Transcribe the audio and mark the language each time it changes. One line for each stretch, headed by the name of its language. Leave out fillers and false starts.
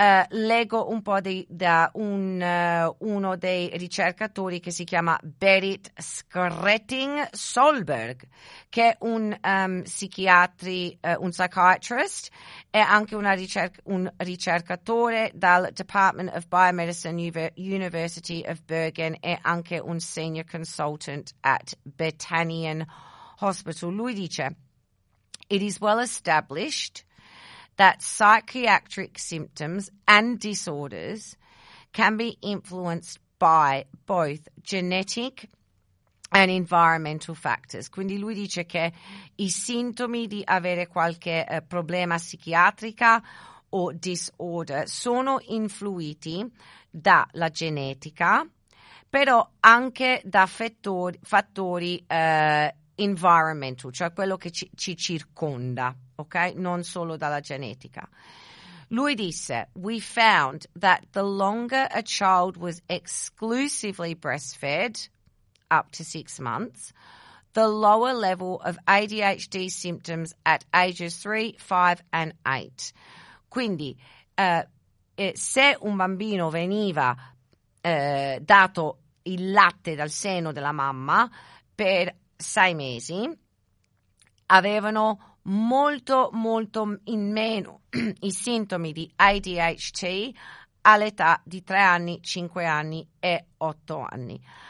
Italian: Leggo un po' uno dei ricercatori che si chiama Berit Skretting-Solberg, che è un un psychiatrist e anche un ricercatore dal Department of Biomedicine University of Bergen e anche un
English: senior consultant at Bethanian Hospital.
Italian: Lui dice,
English: it is well established that psychiatric symptoms and disorders can be influenced by both genetic and environmental factors.
Italian: Quindi lui dice che i sintomi di avere qualche problema psichiatrica o disorder sono influiti dalla genetica, però anche da fattori environmental, cioè quello che ci circonda. Okay? Non solo dalla genetica. Lui disse,
English: we found that the longer a child was exclusively breastfed, up to 6 months, the lower level of ADHD symptoms at ages 3, 5, and 8.
Italian: Quindi, se un bambino veniva dato il latte dal seno della mamma per 6 mesi, avevano molto, molto in meno i sintomi di ADHD all'età di 3 anni, 5 anni e 8 anni.